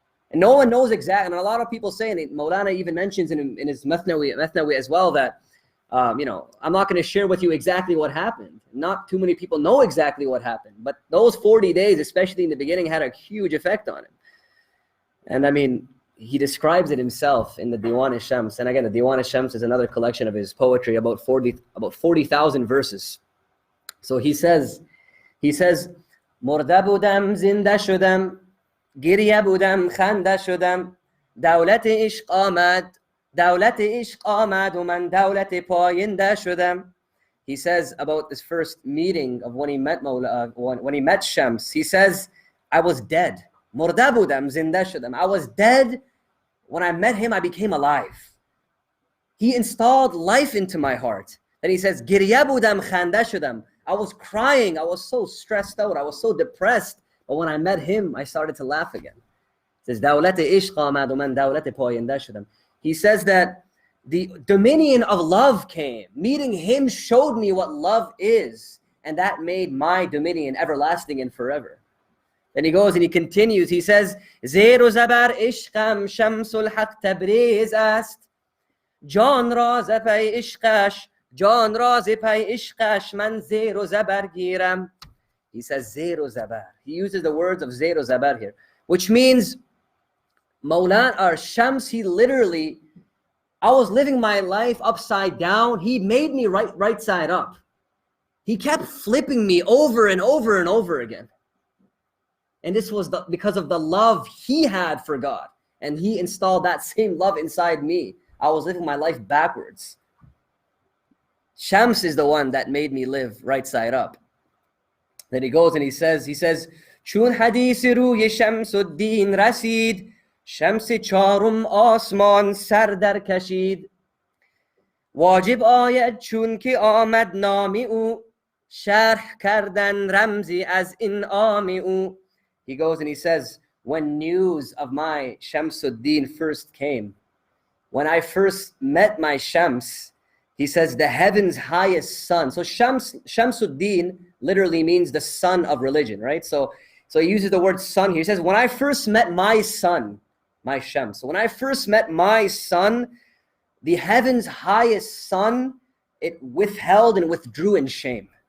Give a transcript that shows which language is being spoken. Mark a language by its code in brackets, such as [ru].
[en] And no one knows exactly, and a lot of people say, and Mawlana even mentions in his Mathnawi as well, that, I'm not going to share with you exactly what happened. Not too many people know exactly what happened, but those 40 days, especially in the beginning, had a huge effect on him. And I mean, he describes it himself in the Diwan-e-Shams. And again, the Diwan-e-Shams is another collection of his poetry, about 40,000 verses. So he says, [fa] مرده بودم زنده شدم گریه بودم خنده شدم دولت عشق آمد و من دولت پاینده شدم. [en] He says about this first meeting of when he met when he met Shams, he says, I was dead. [fa] مرده بودم زنده شدم. [en] I was dead. When I met him, I became alive. He installed life into my heart. Then he says, [fa] گریه بودم خنده شدم. [en] I was crying. I was so stressed out. I was so depressed. But when I met him, I started to laugh again. He says, [fa] دولت عشق آمد و من دولت پاینده شدم. [en] He says that the dominion of love came. Meeting him showed me what love is. And that made my dominion everlasting and forever. Then he goes and he continues. He says, [fa] زیر و زبر عشقم شمس الحق تبریز است. جان را ز پی عشقش جان را ز پی عشقش من زیر و زبر گیرم. [en] He says [fa] زیر و زبر. [en] He uses the words of [fa] زیر و زبر [en] here, which means Mawlana or Shams, he literally, I was living my life upside down. He made me right side up. He kept flipping me over and over and over again. And this was because of the love he had for God. And he installed that same love inside me. I was living my life backwards. Shams is the one that made me live right side up. Then he goes and he says, [fa] چون حدیث روی شمس الدین رسید شمس چارم آسمان سر در کشید واجب آید چون که آمد نامی او شرح کردن رمزی از انعام او. [en] He goes and he says, when news of my Shamsuddin first came, when I first met my Shams, he says, the heaven's highest sun. So Shamsuddin literally means the sun of religion, right? So he uses the word sun here. He says, when I first met my son, my Shams, so when I first met my son, the heaven's highest sun, it withheld and withdrew in shame.